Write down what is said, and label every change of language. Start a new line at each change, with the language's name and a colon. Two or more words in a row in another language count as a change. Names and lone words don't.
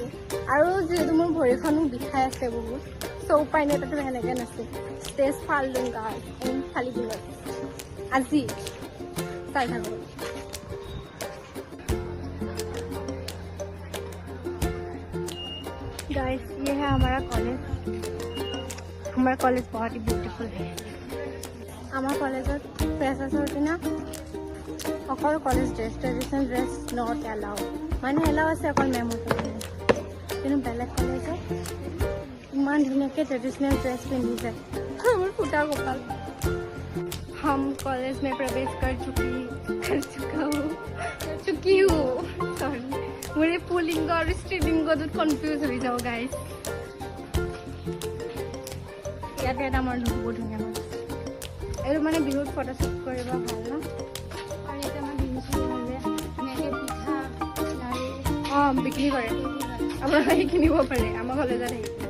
Assamese: আৰু যিহেতু মোৰ ভৰিখনো বিষাই আছে বহুত, চ' উপায় নাই, তাতে সেনেকৈ নাচিম। ষ্টেজ ফাল দিম খালি দিনত আজি, চাই থাকোঁ।
Hindi: गाइस ये है हमारा कॉलेज बहुत ही ब्यूटीफुल है। हमारा कॉलेजत
Assamese: फ्रेशार्सৰ দিনা অকল
English: college dress, traditional dress not allow,
Assamese: মানে এলাউ আছে অকল মেমৰ কাৰণে, কিন্তু বেলেগ কলেজত ইমান ধুনীয়াকৈ
English: traditional dress
Assamese: পিন্ধি যায়। মোৰ ফুটা কপাল।
Hindi: हम कॉलेज में प्रवेश कर चुकी हूँ सॉरी, मुझे पुलिंग और स्त्रीलिंग कन्फ्यूज हो जाओ गाइस।
Assamese: ইয়াতে এটা আমাৰ বহুত ধুনীয়া হয়, এইটো মানে বিহুত ফটোশ্বুট কৰিব ভাল ন। আৰু ইয়াতে আমাৰ বিহু চলি হ'লে ধুনীয়াকৈ পিঠা লাড়ু বিক্ৰী কৰে, আপোনালোকে কিনিব পাৰে আমাৰ কলেজত আহি।